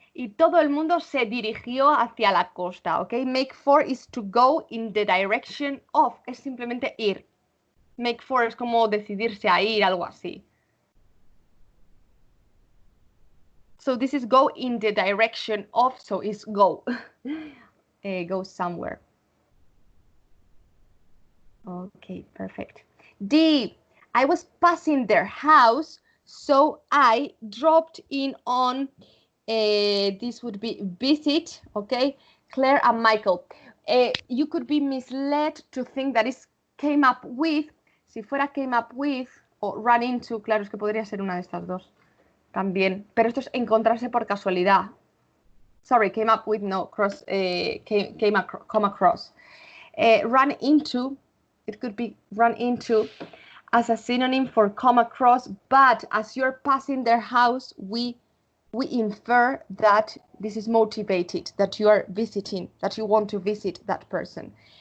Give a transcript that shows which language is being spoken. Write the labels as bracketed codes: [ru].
[es] Y todo el mundo se dirigió hacia la costa, ¿ok? [en] Make for is to go in the direction of. [es] Es simplemente ir. Make for es como decidirse a ir, algo así. [en] So this is go in the direction of, so it's go. Go somewhere. Okay, perfect. D, I was passing their house, so I dropped in on, this would be visit, okay, Claire and Michael. You could be misled to think that is came up with, [es] si fuera came up with, o run into, claro, es que podría ser una de estas dos también, pero esto es encontrarse por casualidad. [en] Sorry, came up with, no, cross, come across. Run into, it could be run into as a synonym for come across, but as you're passing their house, we infer that this is motivated, that you are visiting, that you want to visit that person.